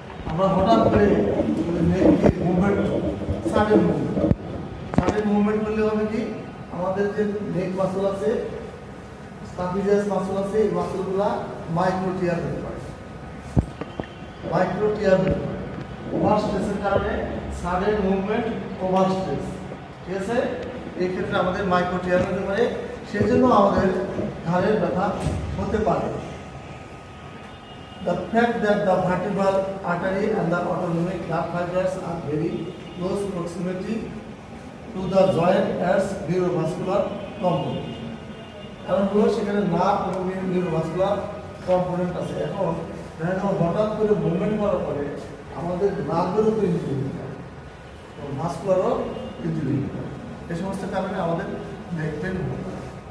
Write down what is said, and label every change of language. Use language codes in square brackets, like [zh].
[bn] আমরা হঠাৎ করে নেক মুভমেন্ট, সাডেন মুভমেন্ট করলে হবে কি, আমাদের যে নেক মাসল আছে, ট্রাপিজিয়াস মাসল আছে, এই মাসলগুলা মাইক্রো টিয়ার হতে পারে, মাইক্রো টিয়ার হতে পারে। ওভার স্ট্রেসের কারণে সাডেন মুভমেন্ট, ওভার স্ট্রেস, ঠিক আছে, এই ক্ষেত্রে আমাদের মাইক্রো টিয়ার হতে পারে, সেজন্য আমাদের ঘাড়ের ব্যথা হতে পারে। [en] The fact that the vertebral artery and the autonomic nerve fibers are very close proximity to the joint adds neurovascular component. [bn] কারণ হলো সেখানে নার্ভ এবং নিউরোভাস্কুলার কম্পোনেন্ট আছে। এখন দেখা যাবে হঠাৎ করে মুভমেন্ট করার পরে আমাদের নার্ভেরও তো ইনজুরি হতে পারে, ভাস্কুলারও ইনজুরি হতে পারে। এই সমস্ত কারণে আমাদের নেক পেইন হতে পারে।